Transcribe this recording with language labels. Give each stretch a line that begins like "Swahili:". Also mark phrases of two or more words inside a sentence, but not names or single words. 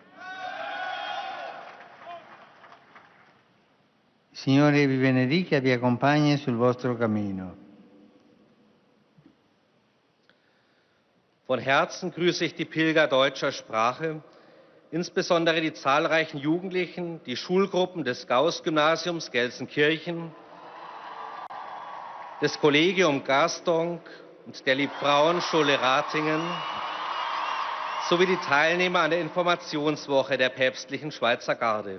Italian: Signore vi benedica e vi accompagni sul vostro cammino.
German: Von Herzen grüße ich die Pilger deutscher Sprache, insbesondere die zahlreichen Jugendlichen, die Schulgruppen des Gauss-Gymnasiums Gelsenkirchen, des Collegium Gasdong und der Liebfrauenschule Ratingen sowie die Teilnehmer an der Informationswoche der päpstlichen Schweizer Garde.